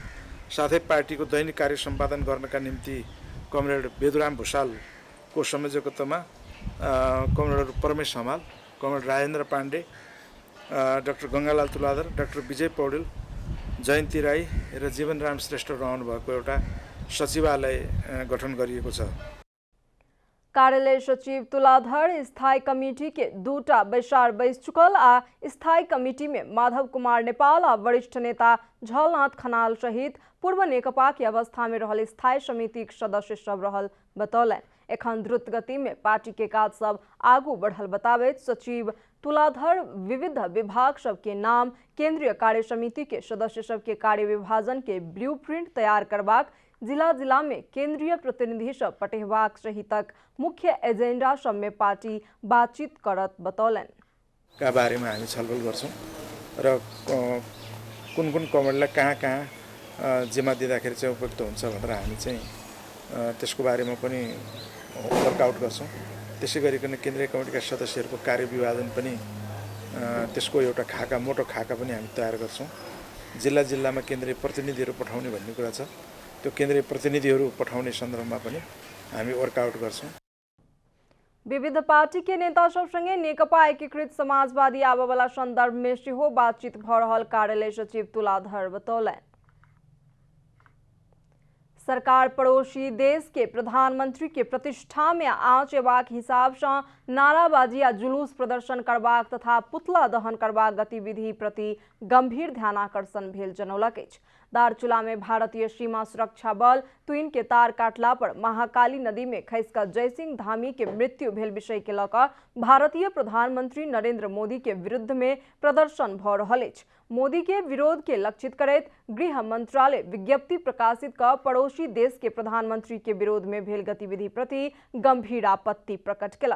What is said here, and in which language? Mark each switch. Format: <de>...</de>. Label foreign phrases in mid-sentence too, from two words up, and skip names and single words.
<ne>साथै पार्टीको दैनिक कार्य सम्पादन गर्नका निम्ति कमरेड वेदुराम भूषालको संयोजकत्वमा कमरेड प्रमेश हमाल, कमरेड राजेन्द्र पाण्डे, डाक्टर गंगालाल तुलाधर, डाक्टर विजय पौडेल, जयन्ती राई र जीवन राम श्रेष्ठ रहनुभएको एउटा सचिवालय गठन गरिएको छ।</ne> <mai>कार्यालय सचिव तुलाधर स्थायी कमिटी के दूटा बैसार बैस चुकल आ स्थायी कमिटी में माधव कुमार नेपाल आ वरिष्ठ नेता झलनाथ खनाल सहित पूर्व नेकपा की अवस्था में रहल स्थायी समिति के सदस्य सब रहल बतौलन। एखन द्रुत गति में पार्टी के काज सब आगू बढ़ल बताबैत सचिव तुलाधर विविध विभाग सब के नाम, केंद्रीय कार्य समिति के सदस्य सब के कार्य विभाजन के ब्लूप्रिंट तैयार करबाक, जिला जिला में केंद्रीय प्रतिनिधि सब पठेबाक सहितक मुख्य एजेंडा सब में पार्टी बातचीत करत बतौलन।</mai> <ne>का बारेमा हामी छलफल गर्छौं र कुन कुन कमेटीलाई कहाँ जिम्मा दिँदाखेरि चाहिँ उपयुक्त हुन्छ भनेर हामी चाहिँ त्यसको बारेमा पनि वर्कआउट गर्छौं। त्यसै गरिकन केन्द्रीय कमिटीका सदस्यहरूको कार्य विभाजन पनि त्यसको एउटा खाका, मोटो खाका पनि हामी तयार गर्छौं। जिल्ला जिल्लामा केन्द्रीय प्रतिनिधिहरू पठाउने भन्ने कुरा छ, त्यो केन्द्रीय प्रतिनिधिहरू पठाउने सन्दर्भमा पनि हामी वर्कआउट गर्छौं।</ne> <mai>विविध पार्टी के नेता सबसँगै नेकपा एकीकृत समाजवादी आबोवाला सन्दर्भ में सेहो बातचीत भ रहल कार्यालय सचिव तुलाधर बतौलन। सरकार पड़ोसी देश के प्रधानमंत्री के प्रतिष्ठा में आँच एबाक हिसाब से नाराबाजी या जुलूस प्रदर्शन करबाक तथा पुतला दहन करबाक गतिविधि प्रति गंभीर ध्यानाकर्षण भेल जनौलक अछि। दारचूला में भारतीय सीमा सुरक्षा बल तुइन के तार काटला पर महाकाली नदी में खसि जयसिंह धामी के मृत्यु भेल विषय के लक भारतीय प्रधानमंत्री नरेंद्र मोदी के विरुद्ध में प्रदर्शन भ रहल अछि। मोदी के विरोध के लक्षित करैत गृह मंत्रालय विज्ञप्ति प्रकाशित कर पड़ोसी देश के प्रधानमंत्री के विरोध में भेल गतिविधि प्रति गंभीर आपत्ति प्रकट केलक।</mai>